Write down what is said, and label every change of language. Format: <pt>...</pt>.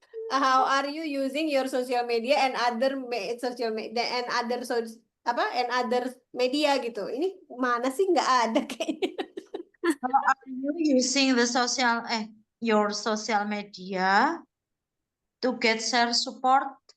<en>How are you using your social media and other social media and other and other media gitu.</en> <id>Ini mana sih nggak ada kayaknya.</id> <en>How are you using the your social media to get share support?</en>